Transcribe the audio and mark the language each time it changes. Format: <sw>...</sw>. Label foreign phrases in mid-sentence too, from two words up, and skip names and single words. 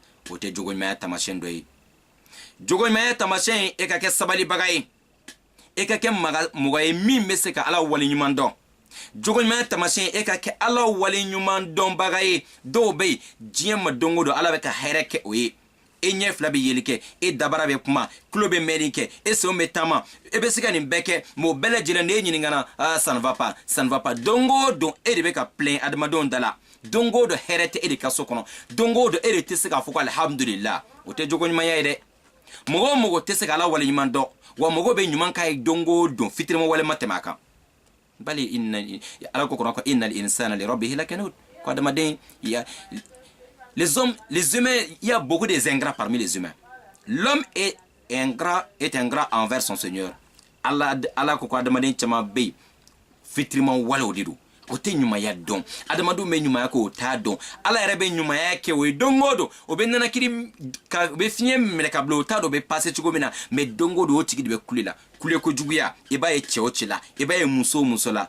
<bm>o tɛ jogo ɲumanya tamasiyɛn dɔ ye. jogo ɲumanya tamasiyɛn e ka kɛ sabalibaga ye, e ka kɛ mɔgɔ ye min bɛ se ka ala waleɲuman dɔn. jogo ɲumanya tamasiyɛn e ka kɛ ala waleɲuman dɔnbaga ye. dɔw bɛ yen diɲɛ ma don o don ala bɛ ka hɛrɛ kɛ o ye. e ɲɛ fila bɛ yeli kɛ, e dabara bɛ kuma, tulo bɛ mɛnni kɛ, e senw bɛ taama, e bɛ se ka nin bɛɛ kɛ, mɛ o bɛɛ lajɛlen ne ɲininkana</bm> <fr>ça ne va pas, ça ne va pas.</fr> <bm>don o don e de bɛ ka plɛn adamadenw da la, don o don hɛrɛ tɛ e de ka so kɔnɔ, don o don e de tɛ se k'a fɔ ko alhamdulillah. o tɛ jogo ɲumanya ye dɛ. mɔgɔ o mɔgɔ tɛ se ka ala waleɲuman dɔn, wa mɔgɔ bɛ ɲuman k'a ye don o don fitirima wale ma tɛmɛ a kan. bali ala ko kɔnɔ ko</bm> <ar>إن الإنسان لربه لكنود,</ar> <bm>ko adamaden</bm> <fr>les humains, il y a beaucoup des ingrats parmi les humains. L'homme est ingrat envers son Seigneur.</fr> <bm>Allah ko adamaden caman bɛ yen fitirima walew de don, o tɛ ɲumanya dɔn. adamadenw bɛ ɲumanya kɛ o t'a dɔn. ala yɛrɛ bɛ ɲumanya kɛ o ye don o don. o bɛ nanakiri u bɛ fiɲɛ minɛ ka bila o t'a dɔn o bɛ passe cogo min na, mɛ don o don o tigi de bɛ kule la. kule ko juguya i b'a ye cɛ o cɛ la, i b'a ye muso o muso la.</bm>